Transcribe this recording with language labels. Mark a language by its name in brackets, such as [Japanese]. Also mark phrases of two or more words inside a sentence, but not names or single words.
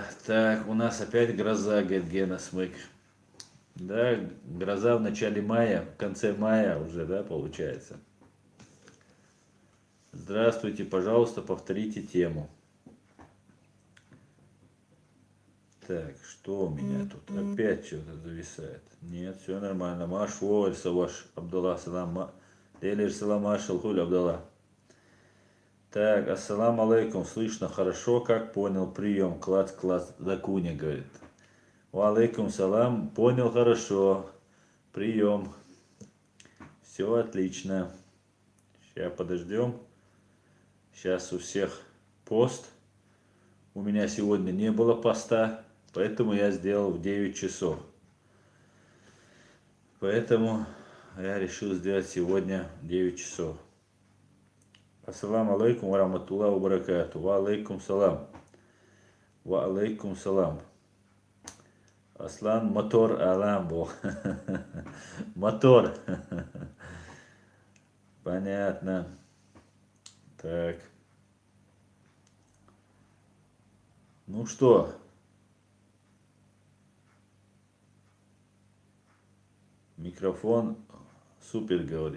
[Russian] Так, у нас опять гроза, говорит Гена Смык. Да, гроза в начале мая, в конце мая уже, да, получается. Здравствуйте, пожалуйста, повторите тему. Так, что у меня тут? Опять что-то зависает. Нет, все нормально. Маш Воваль Саваш Абдалла Салам. Делер Салам Машал Хуль Абдалла. Так, [Arabic] السلام عليكم, [Russian] слышно хорошо, как понял, прием, класс, класс, Дакуня, говорит. [Arabic] وعليكم السلام, [Russian] понял хорошо, прием, все отлично. Сейчас подождем, сейчас у всех пост, у меня сегодня не было поста, поэтому я сделал в 9 часов. Поэтому я решил сделать сегодня в 9 часов. [Arabic] السلام عليكم ورحمة الله وبركاته. وعليكم السلام. وعليكم السلام. [Russian] Аслан мотор Аламбо. Мотор. Понятно. Так. Ну что? Микрофон супер, говорит.